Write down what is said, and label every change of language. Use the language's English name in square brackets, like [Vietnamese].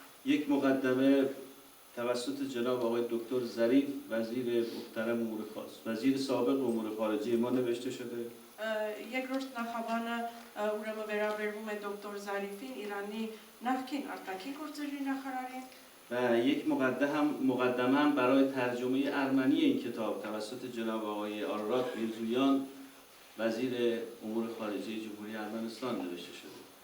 [Persian] یک مقدمه توسط جناب آقای دکتر ظریف وزیر محترم امور وزیر سابق امور خارجه ما نوشته شده. [Armenian] Երկրորդ նախաբանը ուրեմն վերաբերվում է դոկտոր Զարիֆին, Իրանի նախկին արտաքին գործերի նախարարին [Persian] و یک مقدمه هم برای ترجمه ارمنی این کتاب توسط جناب آقای آراد میرزویان وزیر امور خارجه جمهوری ارمنستان نوشته شده.